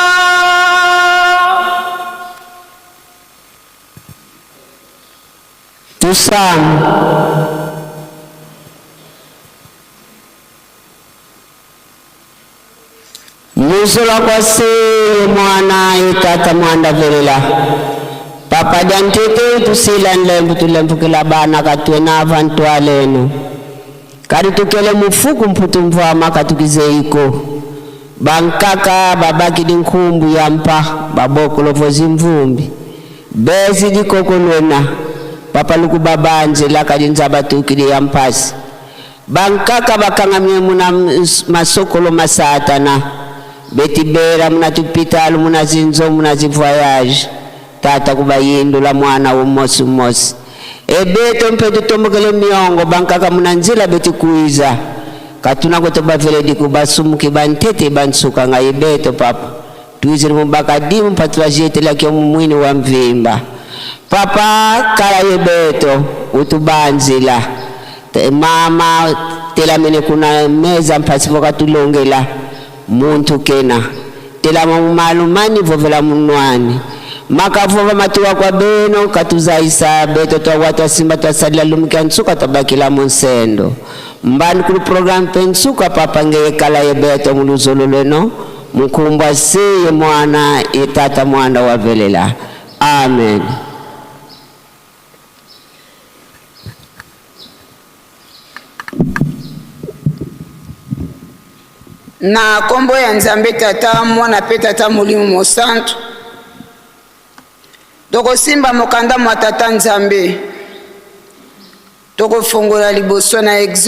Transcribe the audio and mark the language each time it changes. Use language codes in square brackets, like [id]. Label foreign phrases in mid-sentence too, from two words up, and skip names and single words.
[kg] Tusam Musola kwa se mwana itata mwanda velela papa jantete tusila nlembu tulempukila bana katwena avantu aleno kari tukele mufuku mputu mvama katukize iko bankaka babaki dinkumbu yampa baboko lovozi mvumbi bezi dikokonwena papa luku babanje lakadinza batukili yampasi bankaka bakangamye muna masokolo masatana betibera muna tupitalu muna zinzo muna zivoyage tata kubayindula mwana umosi umosi ebeto mpedu tomogele miongo bankaka muna nzila betikuiza katuna koto baveledi kubasumuki bantete bansuka nga ebeto papa tuiziri mubakadimu patula jete laki omumwini wa mvimba papa kala yebeto utubanzila mama telamene kuna meza mpasipo katulongela muntu kena telama mumalumani vovela munwani makavova matuwa kwa beno katuzaisa beto twawata simba twasalila lumika nsuka tabakila monsendo mbani kuli program pensuka papa ngeye kala yebeto muluzololeno mukumbwa seye mwana itata mwanda wavelela. Amen. [ln] Na kombo ya nzambe tata mwana pe tata molimo mosantu tokosimba mokanda mwa tata nzambe tokofongola liboso na